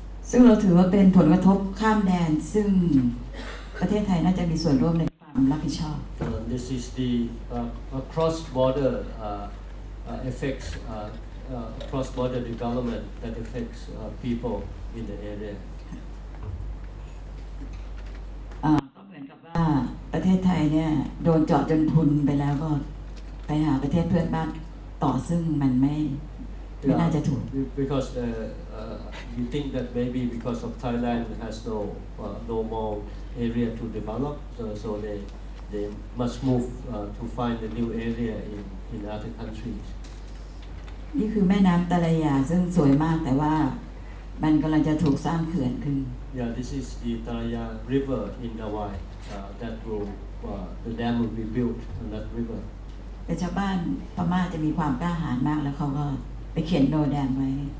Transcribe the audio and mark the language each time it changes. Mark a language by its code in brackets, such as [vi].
[th] ซึ่งเราถือว่าเป็นผลกระทบข้ามแดนซึ่งประเทศไทยน่าจะมีส่วนร่วมในความรับผิดชอบ [en] This is the cross-border effects, cross-border development that affects people in the area. [th] ก็เหมือนกับว่าประเทศไทยเนี่ยโดนเจาะจนพุนไปแล้วก็ไปหาประเทศเพื่อนบ้านต่อซึ่งมันไม่น่าจะถูก [en] Because you think that maybe because of Thailand has no more area to develop, so they must move to find a new area in other countries. [th] นี่คือแม่น้ำตะเลยาซึ่งสวยมากแต่ว่ามันกำลังจะถูกสร้างเขื่อนขึ้น [en] Yeah, this is the Taraya River in Dawai. That will the dam will be built on that river. [th] แต่ชาวบ้านพม่าจะมีความกล้าหาญมากแล้วเขาก็ไปเขียนโนแดมไว้